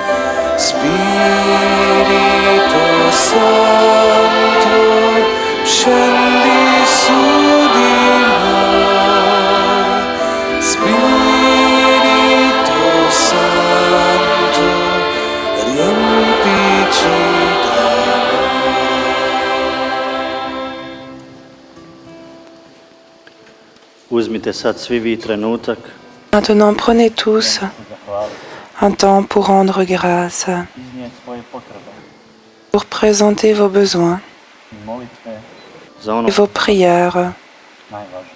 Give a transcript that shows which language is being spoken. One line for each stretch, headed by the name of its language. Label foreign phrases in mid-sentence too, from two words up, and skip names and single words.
Italian: Spirito Santo, scendi su di noi. Spirito Santo, riempici d'amore.
Croatian: Uzmite sad svi vi trenutak
French: Maintenant, prenez tous
Croatian: se zahvaliti,
French: un temps pour rendre grâce,
Croatian: iznijeti svoje potrebe
French: pour présenter vos besoins
Croatian: i molitve za ono
French: et vos prières,
Croatian: najvažnije.